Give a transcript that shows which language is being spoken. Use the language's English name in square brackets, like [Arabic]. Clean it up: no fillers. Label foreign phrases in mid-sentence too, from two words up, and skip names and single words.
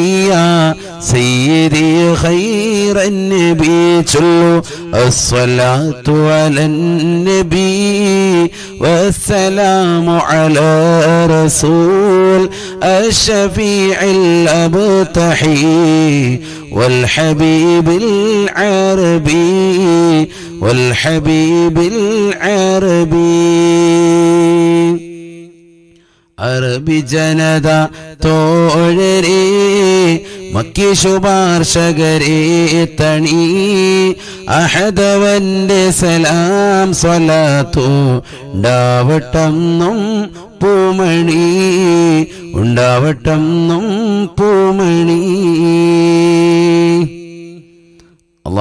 [Arabic] يا سيدي خير النبي صلوا الصلاة على النبي والسلام على رسول الشفيع الأبطحي والحبيب العربي والحبيب العربي [Malayalam] അറബി ജനത തോഴരേ മക്കി ശുപാർശകരേ തണി അഹദവന്റെ സലാം സ്വലാത്തു ഉണ്ടാവട്ടെന്നും പൂമണി ഉണ്ടാവട്ടെന്നും പൂമണി.